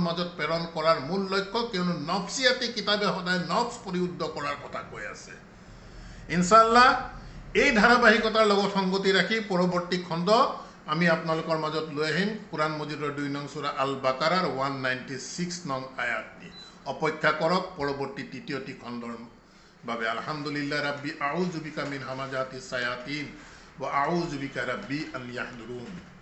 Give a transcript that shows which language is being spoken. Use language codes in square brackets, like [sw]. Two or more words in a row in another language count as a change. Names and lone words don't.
[as] মাজত প্ৰেৰণ কৰাৰ মূল লক্ষ্য কিয়নো নফসিয়াতি কিতাবে সদায় নফস পৰিশুদ্ধ কৰাৰ কথা কৈ আছে ইনশাআল্লাহ এই ধাৰাবাহিকতাৰ লগত সংগতি ৰাখি পৰৱৰ্তী খণ্ড আমি আপোনালোকৰ মাজত লৈ আহিম কোরআন মজিদৰ 2 নং সূরা আল বাকাৰাৰ 196 নং আয়াতটি অপেক্ষা কৰক পৰৱৰ্তী তৃতীয়টি খণ্ডৰ বাবে [ar] الحمد لله رب أعوذ بك من همزات الشياطين وأعوذ بك رب أن يحضرون